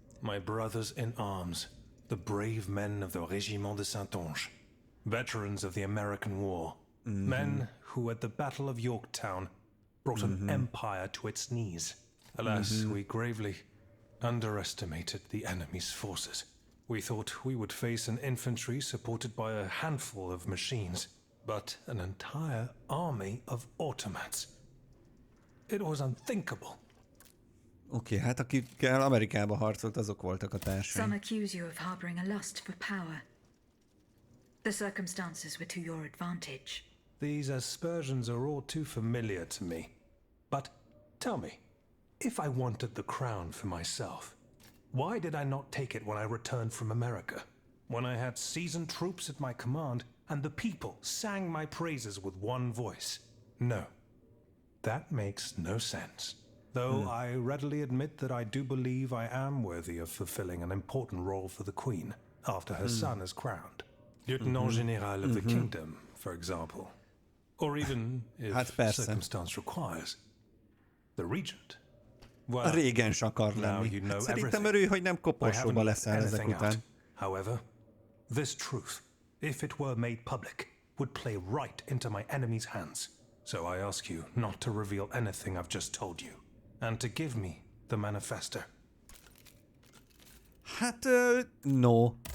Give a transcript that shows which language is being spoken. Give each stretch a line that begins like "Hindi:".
English: My brothers in arms, the brave men of the Régiment de Saintonge, veterans of the American War, men who at the Battle of Yorktown brought an empire to its knees. Alas, we gravely underestimated the enemy's forces. We thought we would face an infantry supported by a handful of machines, but an entire army of automats. It was unthinkable.
Hungarian: Oké, hát akikkel Amerikába harcolt, azok voltak a társai.
English: Some accuse you of harboring a lust for power. The circumstances were to your advantage. These aspersions are all too familiar to me. But tell me, if I wanted the crown for myself, why did I not take it when I returned from America? When I had seasoned troops at my command and the people sang my praises with one voice? No, that makes no sense. Though I readily admit that I do believe I am worthy of fulfilling an important role for the Queen after her son is crowned. Lieutenant General of the Kingdom, for example. Or even, if circumstance requires, the Regent.
Hungarian: A régens akar lenni. Hát szerintem örülj, hogy nem koporsóba leszel ezek után.
English: However, this truth, if it were made public, would play right into my enemy's hands. So I ask you not to reveal anything I've just told you, and to give me the manifesto.
Hungarian: Hát, no.